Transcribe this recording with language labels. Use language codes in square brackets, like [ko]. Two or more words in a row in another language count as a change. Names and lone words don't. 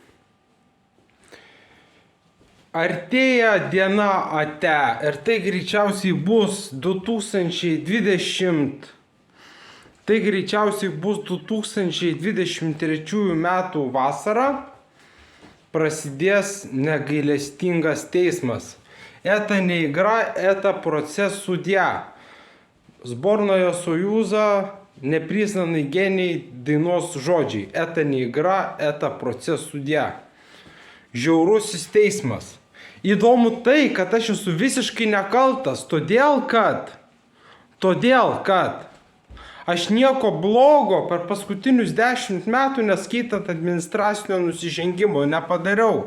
[lt] Artėja diena ate ir tai greičiausiai bus 2020. Tai greičiausiai bus 2023 metų vasara. Prasidės negailestingas teismas. [ru] Это не игра, это процесс судья. Сборная Союза непризнанный гений [lt] dainos žodžiai. [ru] Это не игра, это процесс судья. [lt] Žiaurusis teismas. Įdomu tai, kad aš esu visiškai nekaltas, todėl kad aš nieko blogo per paskutinius 10 metų, neskaitant administracinio nusižengimo, nepadariau.